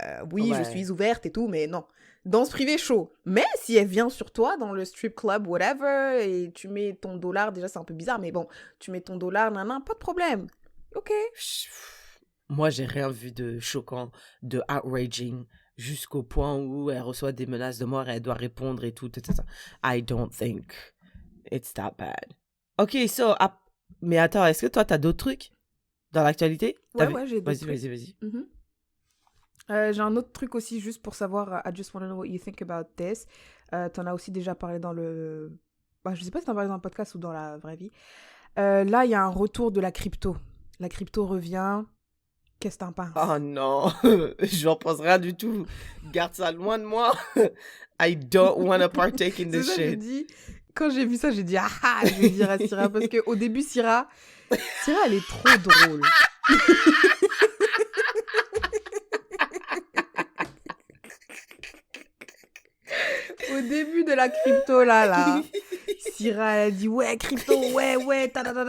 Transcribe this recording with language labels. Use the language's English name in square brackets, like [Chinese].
[French] Oui, ouais. Je suis ouverte et tout, mais non. Danse privée, chaud. Mais si elle vient sur toi dans le strip club, whatever, et tu mets ton dollar, déjà c'est un peu bizarre, mais bon, tu mets ton dollar, pas de problème. Ok. Moi, j'ai rien vu de choquant, de outraging, jusqu'au point où elle reçoit des menaces de mort et elle doit répondre et tout, etc. [English] I don't think it's that bad. Ok, so... [French] Mais attends, est-ce que toi, t'as d'autres trucs dans l'actualité? Ouais, j'ai d'autres trucs. Vas-y. J'ai un autre truc aussi, juste pour savoir, [English] I just want to know what you think about this. [French] T'en as aussi déjà parlé dans le... Bah, je sais pas si t'en as parlé dans le podcast ou dans la vraie vie. Là, il y a un retour de la crypto. La crypto revient. Qu'est-ce que t'en penses? Oh non, je n'en pense rien du tout. Garde ça loin de moi. [English] I don't want to partake in this shit. [French] Quand j'ai vu ça, j'ai dit, je vais dire à Syrah, parce qu'au début, Syrah, elle est trop drôle. Au début de la crypto, là, Syrah, elle a dit, ouais, crypto, ouais, ta.